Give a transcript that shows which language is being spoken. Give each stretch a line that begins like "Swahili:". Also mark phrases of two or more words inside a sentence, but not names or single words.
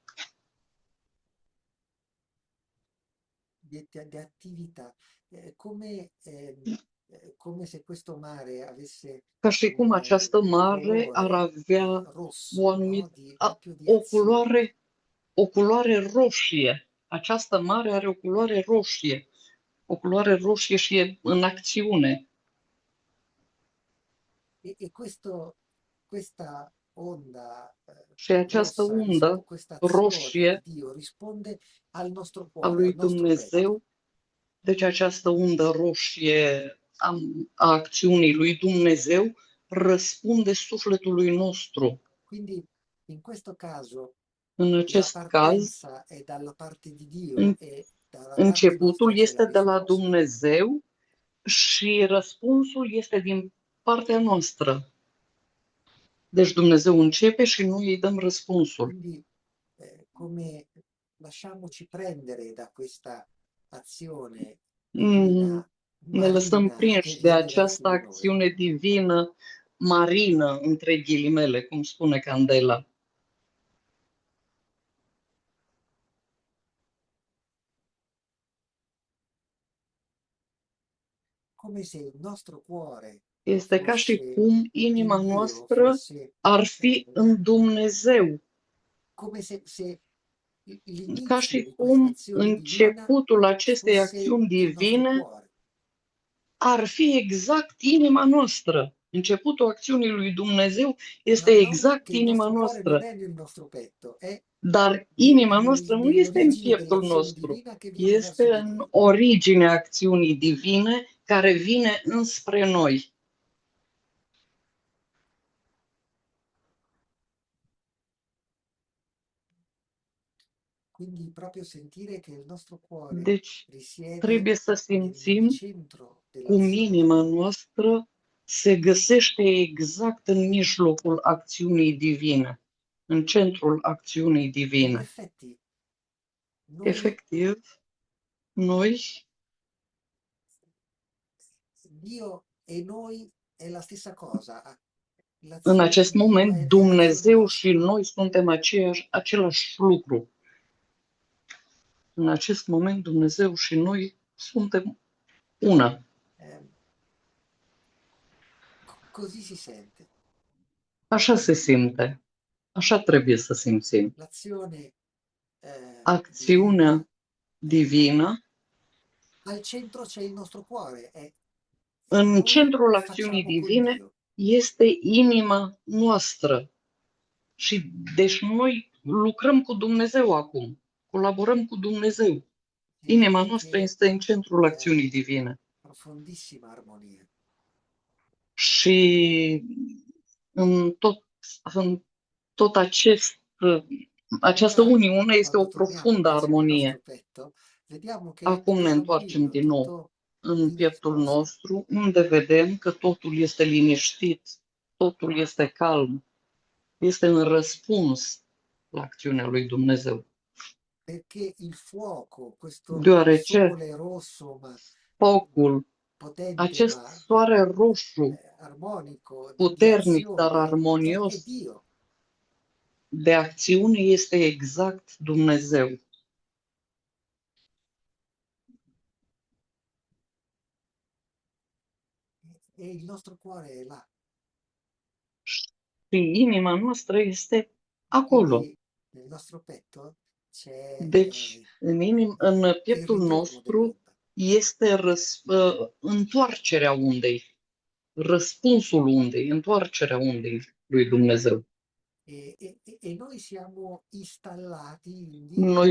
Italian: Di attività, come se questo mare avesse
Romanian: Ca și cum această
Italian: un
Romanian: mare ar
Italian: colore
Romanian: avea
Italian: rosso, o no?
Romanian: anumită,
Italian: Proprio di azione.
Romanian: o culoare roșie. Această mare are o culoare roșie. O culoare roșie și e în acțiune.
Italian: E questa onda
Romanian: Și această
Italian: rossa,
Romanian: undă
Italian: questa azione
Romanian: roșie
Italian: di Dio risponde al nostro
Romanian: a
Italian: cuore,
Romanian: lui
Italian: al nostro petto.
Romanian: Dumnezeu, deci această undă roșie a acțiunii lui Dumnezeu răspunde sufletului nostru.
Italian: Quindi in questo caso
Romanian: În
Italian: la
Romanian: acest caz,
Italian: partenza è dalla parte di Dio e dalla parte
Romanian: începutul
Italian: nostra c'è la
Romanian: este de la
Italian: risposta.
Romanian: Dumnezeu și răspunsul este din partea noastră. Deci Dumnezeu începe și noi îi dăm răspunsul.
Italian: Quindi come lasciamoci prendere da questa azione divina
Romanian: Ne lăsăm
Italian: marina che
Romanian: prinși de
Italian: viene verso
Romanian: această
Italian: di noi.
Romanian: acțiune divină marină, între ghilimele, cum spune Candela.
Italian: Come se il nostro cuore
Romanian: Este ca și
Italian: fosse
Romanian: cum inima
Italian: in Dio,
Romanian: noastră
Italian: fosse
Romanian: ar fi în Dumnezeu.
Italian: come se
Romanian: Ca
Italian: l'inizio
Romanian: și
Italian: di questa
Romanian: cum
Italian: azione divina
Romanian: începutul acestei
Italian: fosse
Romanian: acțiuni
Italian: il nostro
Romanian: divine
Italian: cuore.
Romanian: ar fi exact inima noastră. Începutul acțiunii lui Dumnezeu este
Italian: Non
Romanian: exact
Italian: che il
Romanian: inima
Italian: nostro cuore non
Romanian: noastră.
Italian: è nel nostro petto, è
Romanian: Dar inima noastră nu este în
Italian: nell'origine
Romanian: pieptul
Italian: dell'azione
Romanian: nostru.
Italian: divina che viene verso
Romanian: Este
Italian: di
Romanian: în
Italian: noi.
Romanian: originea acțiunii divine care vine înspre noi.
Italian: Quindi proprio sentire che il nostro cuore
Romanian: Deci
Italian: risiede
Romanian: trebuie să
Italian: nel
Romanian: simțim
Italian: centro
Romanian: cum
Italian: dell'azione
Romanian: inima
Italian: divina.
Romanian: noastră se găsește exact în mijlocul acțiunii divine, în centrul acțiunii
Italian: In
Romanian: divine.
Italian: effetti, noi,
Romanian: Efectiv, noi,
Italian: Dio e noi è la stessa cosa.
Romanian: în
Italian: L'azione
Romanian: acest
Italian: di Dio
Romanian: moment,
Italian: è l'azione
Romanian: Dumnezeu și
Italian: nostra.
Romanian: noi suntem același lucru. În acest moment, Dumnezeu și noi suntem una.
Italian: Eh, Così si sente.
Romanian: Așa se simte. Așa trebuie să simțim.
Italian: L'azione divina,
Romanian: Acțiunea divină,
Italian: al centro c'è il nostro cuore e
Romanian: în
Italian: noi
Romanian: centrul acțiunii
Italian: facciamo con
Romanian: divine,
Italian: Dio.
Romanian: este inima noastră. Și deci noi lucrăm cu Dumnezeu acum. Colaborăm cu Dumnezeu. Inima
Italian: Sentite
Romanian: noastră
Italian: che
Romanian: este în centrul
Italian: eh,
Romanian: acțiunii divine.
Italian: profondissima armonia.
Romanian: Și în tot această
Italian: Ora,
Romanian: uniune este o
Italian: quando torniamo
Romanian: profundă
Italian: invece nel nostro
Romanian: armonie.
Italian: petto, vediamo che è
Romanian: Acum
Italian: tutto
Romanian: ne întoarcem
Italian: tranquillo,
Romanian: din nou
Italian: tutto
Romanian: în
Italian: in
Romanian: pieptul
Italian: risposta.
Romanian: nostru, unde vedem că totul este liniștit, totul este calm, este în răspuns la acțiunea lui Dumnezeu.
Italian: Perché il fuoco, questo
Romanian: Deoarece
Italian: sole rosso, ma
Romanian: focul,
Italian: potente,
Romanian: acest
Italian: ma
Romanian: soare roșu,
Italian: armonico, di
Romanian: puternic, dar
Italian: azione, è
Romanian: armonios,
Italian: Dio.
Romanian: de acțiune este exact Dumnezeu.
Italian: E il nostro cuore è là.
Romanian: Și inima noastră este acolo.
Italian: Quindi nel nostro petto c'è
Romanian: Deci, în
Italian: il
Romanian: pieptul
Italian: ritorno
Romanian: nostru
Italian: dell'onda.
Romanian: este întoarcerea undei, răspunsul undei, întoarcerea undei lui Dumnezeu.
Italian: E noi siamo installati in
Romanian: Noi,